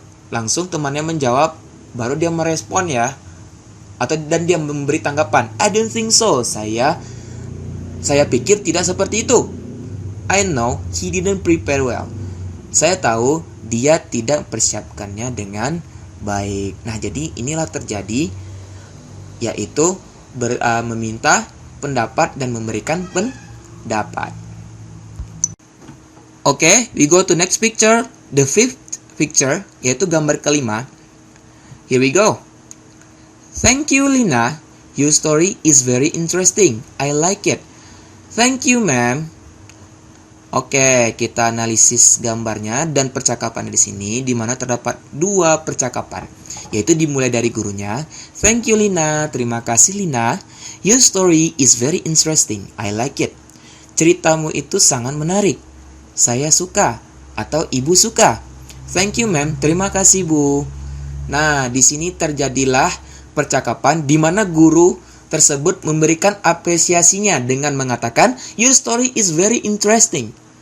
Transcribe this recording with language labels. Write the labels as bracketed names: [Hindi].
[Indonesian] Langsung temannya menjawab, baru dia merespon ya. Dan dia memberi tanggapan, [English] I don't think so. [Indonesian] Saya pikir tidak seperti itu. [English] I know he didn't prepare well. [Indonesian] Saya tahu dia tidak mempersiapkannya dengan baik. Nah, jadi inilah terjadi, yaitu meminta pendapat dan memberikan pendapat. [English] Oke, we go to next picture, the fifth picture, [Indonesian] yaitu gambar kelima. [English] Here we go. Thank you, Lina. Your story is very interesting. I like it. Thank you, ma'am. [Indonesian] Oke, kita analisis gambarnya dan percakapan di sini, di mana terdapat dua percakapan, yaitu dimulai dari gurunya. [English] Thank you, Lina. [Indonesian] Terima kasih, Lina. [English] Your story is very interesting. I like it. [Indonesian] Ceritamu itu sangat menarik. Saya suka atau ibu suka. [English] Thank you, ma'am. [Indonesian] Terima kasih, Bu. Nah, di sini terjadilah percakapan di mana guru tersebut memberikan apresiasinya dengan mengatakan, [English] "Your story is very interesting."